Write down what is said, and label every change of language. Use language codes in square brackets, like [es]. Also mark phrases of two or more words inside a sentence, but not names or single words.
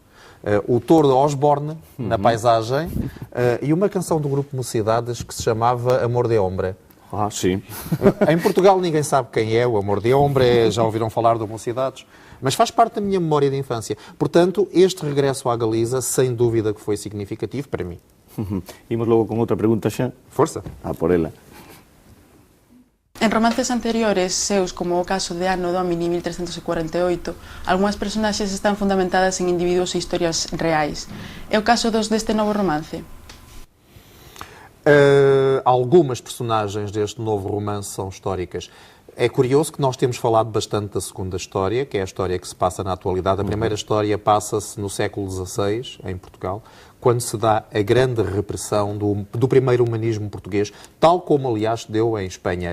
[pt] O Touro de Osborne, na paisagem, e uma canção do grupo Mocidades que se chamava Amor de Hombre. Ah, sim. Em Portugal ninguém sabe quem é o Amor de Hombre, já ouviram falar do Mocidades, mas faz parte da minha memória de infância. Portanto, este regresso à Galiza, sem dúvida que foi significativo para mim. [gl] Imos logo con outra pregunta xa. Forza. A por ela. En romances anteriores, seus como o caso de Anno Domini 1348, algunhas personaxes están fundamentadas en individuos e historias reais. É o caso deste novo romance? [pt] Algumas personagens deste novo romance são históricas. É curioso que nós temos falado bastante da segunda história, que é a história que se passa na atualidade. A primeira história passa-se no século XVI, em Portugal, quando se dá a grande repressão do primeiro humanismo português, tal como, aliás, se deu em Espanha.